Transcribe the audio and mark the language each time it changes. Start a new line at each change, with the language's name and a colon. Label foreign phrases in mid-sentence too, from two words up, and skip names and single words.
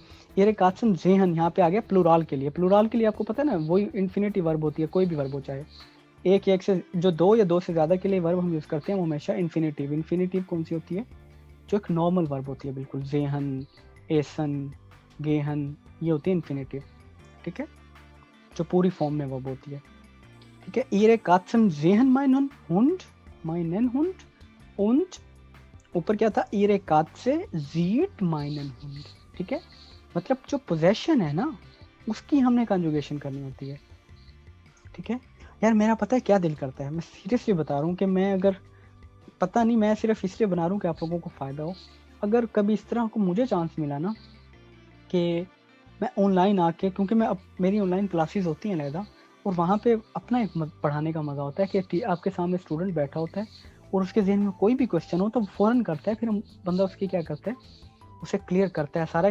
German: Ihre Katzen sehen
Hindi: यहाँ पे आ गया प्लूराल के लिए। प्लूराल के लिए आपको पता है ना वही
English: infinity verb
Hindi: होती है, कोई भी वर्ब हो चाहे एक या एक से जो दो या दो से ज्यादा के लिए वर्ब हम यूज करते हैं वो हमेशा इन्फिनिटिव। इन्फिनिटिव कौन सी होती है? जो एक नॉर्मल वर्ब होती है बिल्कुल,
German: sehen, essen, gehen,
Hindi: ये होती है इन्फिनिटिव, ठीक है, जो पूरी फॉर्म में वर्ब होती है, ठीक है।
German: ihre Katzen sehen meinen Hund und
Hindi: ऊपर क्या था?
German: ihre Katze sieht meinen Hund,
Hindi: ठीक है। मतलब जो पोजेशन है ना उसकी हमने कंजुगेशन करनी होती है, ठीक है। यार मेरा पता है क्या दिल करता है, मैं सीरियसली बता रहा हूँ कि मैं अगर पता नहीं, मैं सिर्फ इसलिए बना रहा हूँ कि आप लोगों को फ़ायदा हो। अगर कभी इस तरह को मुझे चांस मिला ना कि मैं ऑनलाइन आके, क्योंकि मैं अब मेरी
English: online classes
Hindi: होती हैं अलहदा, और वहाँ पे अपना एक पढ़ाने का मज़ा होता है कि आपके सामने स्टूडेंट बैठा होता है और उसके जहन में कोई भी क्वेश्चन हो तो फ़ौरन करता है, फिर बंदा उसकी क्या करता है, उसे क्लियर करता है सारा।